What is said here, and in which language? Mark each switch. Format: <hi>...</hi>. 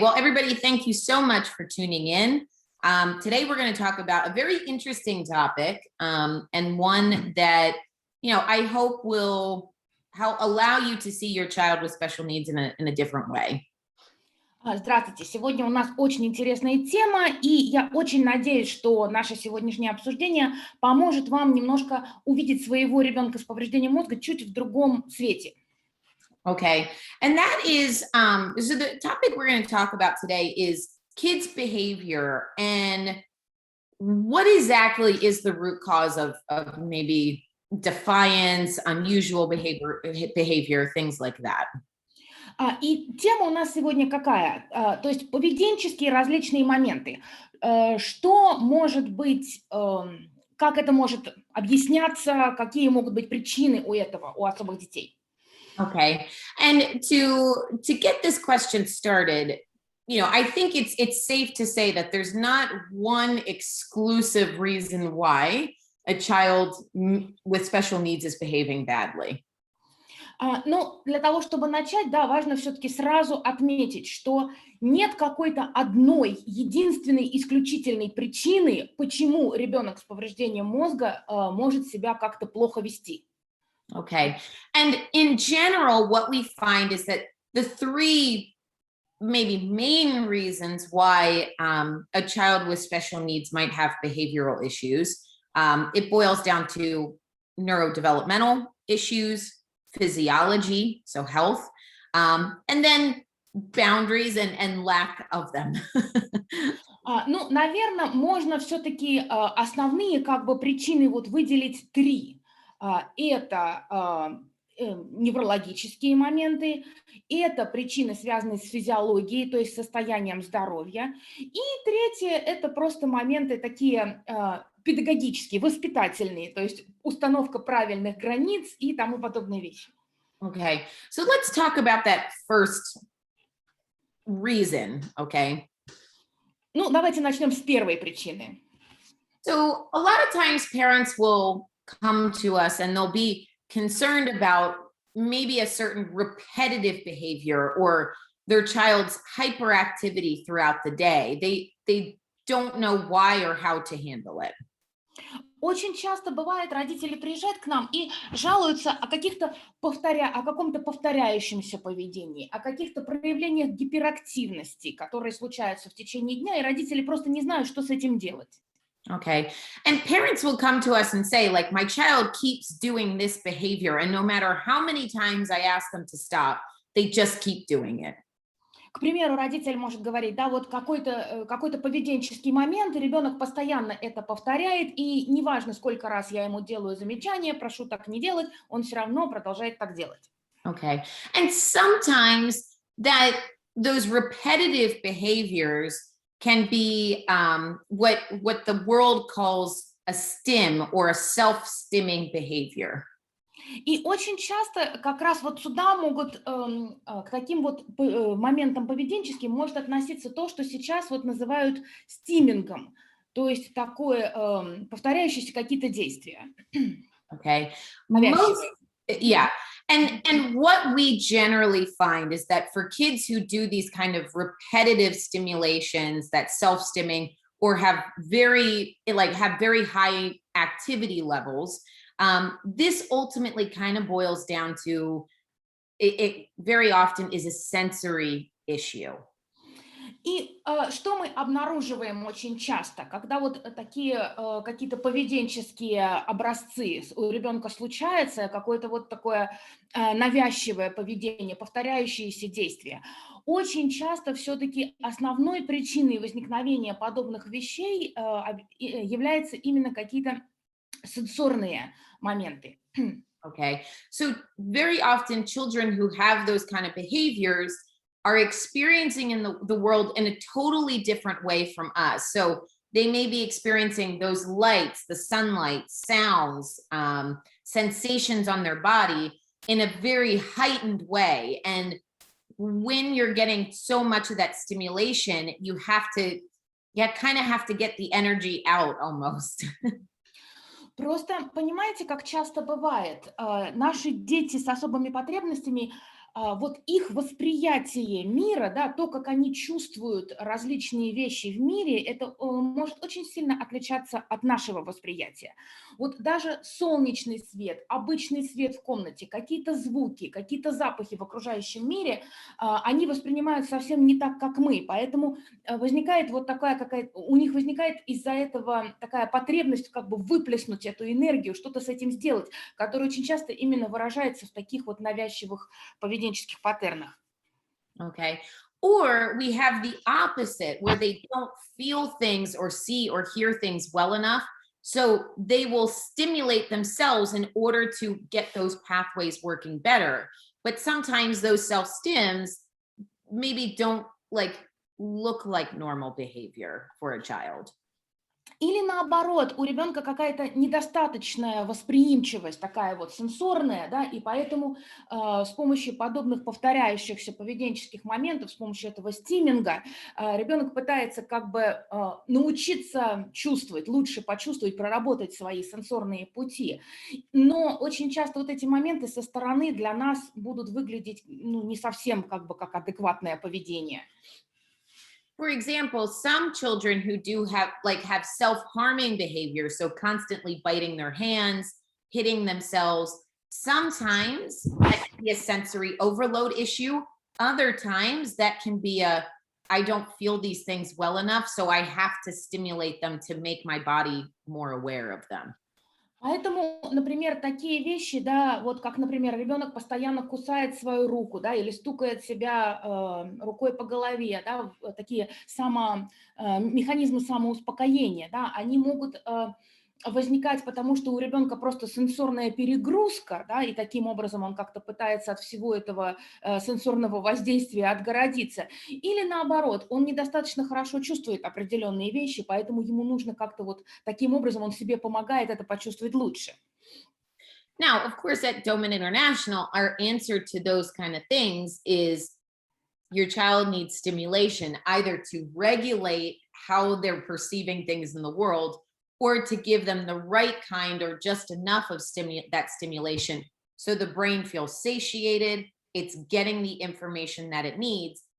<en>Well, everybody, thank you so much for tuning in. Today, we're going to talk about a very interesting topic and one that, I hope will allow you to see your child with special needs in a different way.</en> <ru>Здравствуйте. Сегодня у нас очень интересная тема, и я очень надеюсь, что наше сегодняшнее обсуждение поможет вам немножко увидеть своего ребенка с повреждением мозга чуть в другом свете.</ru> <en>Okay. And that is, so the topic we're going to talk about today is kids' behavior and what exactly is the root cause of maybe defiance, unusual behavior, things like that.</en> <ru>И тема у нас сегодня какая? То есть поведенческие различные моменты. Что может быть, как это может объясняться, какие могут быть причины у этого, у особых детей?</ru> <en>Okay. And to get this question started, I think it's safe to say that there's not one exclusive reason why a child with special needs is behaving badly.</en> <ru>Ну, для того, чтобы начать, да, важно все-таки сразу отметить, что нет какой-то одной, единственной, исключительной причины, почему ребенок с повреждением мозга может себя как-то плохо вести.</ru> <en>Okay. And in general, what we find is that the three maybe main reasons why a child with special needs might have behavioral issues, it boils down to neurodevelopmental issues, physiology, so health, and then boundaries and lack of them.</en> <ru>Ну, наверное, можно все-таки основные причины выделить три. Это неврологические моменты, это причины, связанные с физиологией, то есть состоянием здоровья. И третье, это просто моменты такие педагогические, воспитательные, то есть установка правильных границ и тому подобные вещи.</ru> <en>Okay, so let's talk about that first reason, okay?</en> <ru>Ну, давайте начнем с первой причины.</ru> <en>So a lot of times parents will come to us and they'll be concerned about maybe a certain repetitive behavior or their child's hyperactivity throughout the day. They don't know why or how to handle it.</en> <ru>Очень часто бывает, родители приезжают к нам и жалуются о каком-то повторяющемся поведении, о каких-то проявлениях гиперактивности, которые случаются в течение дня, и родители просто не знают, что с этим делать.</ru> <en>Okay. And parents will come to us and say, like, my child keeps doing this behavior, and no matter how many times I ask them to stop, they just keep doing it.</en> <ru>К примеру, родитель может говорить, да, вот какой-то поведенческий момент, и ребенок постоянно это повторяет, и неважно, сколько раз я ему делаю замечания, прошу так не делать, он все равно продолжает так делать.</ru> <en>Okay. And sometimes those repetitive behaviors can be what the world calls a stim or a self-stimming behavior.</en> <ru>И очень часто как раз сюда могут, к таким моментам поведенческим может относиться то, что сейчас называют стимингом, то есть такое повторяющиеся какие-то действия.</ru> <en>Okay. Yeah. And what we generally find is that for kids who do these kind of repetitive stimulations, that self-stimming, or have very high activity levels, this ultimately kind of boils down to it very often is a sensory issue.</en> <ru>И что мы обнаруживаем очень часто, когда такие какие-то поведенческие образцы у ребенка случаются, какое-то такое навязчивое поведение, повторяющиеся действия, очень часто все-таки основной причиной возникновения подобных вещей являются именно какие-то сенсорные моменты.</ru> <en>Okay, so very often children who have those kind of behaviors are experiencing in the world in a totally different way from us. So they may be experiencing those lights, the sunlight, sounds, sensations on their body in a very heightened way. And when you're getting so much of that stimulation, you kind of have to get the energy out almost.</en> <ru>Просто понимаете, как часто бывает, наши дети с особыми потребностями вот их восприятие мира, да, то, как они чувствуют различные вещи в мире, это может очень сильно отличаться от нашего восприятия. Вот даже солнечный свет, обычный свет в комнате, какие-то звуки, какие-то запахи в окружающем мире, они воспринимают совсем не так, как мы. Поэтому возникает вот такая какая-то, у них возникает из-за этого такая потребность как бы выплеснуть эту энергию, что-то с этим сделать, которая очень часто именно выражается в таких вот навязчивых поведенческих паттернах.</ru> <en>Okay. Or we have the opposite where they don't feel things or see or hear things well enough. So they will stimulate themselves in order to get those pathways working better. But sometimes those self stims maybe don't like look like normal behavior for a child.</en> <ru>Или наоборот, у ребенка какая-то недостаточная восприимчивость, такая вот сенсорная, да, и поэтому с помощью подобных повторяющихся поведенческих моментов, с помощью этого стиминга, ребенок пытается как бы научиться чувствовать, лучше почувствовать, проработать свои сенсорные пути. Но очень часто вот эти моменты со стороны для нас будут выглядеть ну, не совсем как бы как адекватное поведение.</ru> <en>For example, some children who do have self-harming behavior, so constantly biting their hands, hitting themselves, sometimes that can be a sensory overload issue. Other times that can be a I don't feel these things well enough, so I have to stimulate them to make my body more aware of them.</en> <ru>Поэтому, например, такие вещи, да, вот как, например, ребенок постоянно кусает свою руку, да, или стукает себя рукой по голове, да, такие механизмы самоуспокоения, да, они могут возникать, потому что у ребенка просто сенсорная перегрузка, да, и таким образом он как-то пытается от всего этого сенсорного воздействия отгородиться. Или наоборот, он недостаточно хорошо чувствует определенные вещи, поэтому ему нужно как-то вот таким образом он себе помогает это почувствовать лучше.</ru> <en>Now, of course, at Doman International, our answer to those kind of things is your child needs stimulation, either to regulate how they're perceiving things in the world or to give them the right kind or just enough of that stimulation so the brain feels satiated, it's getting the information that it needs.</en>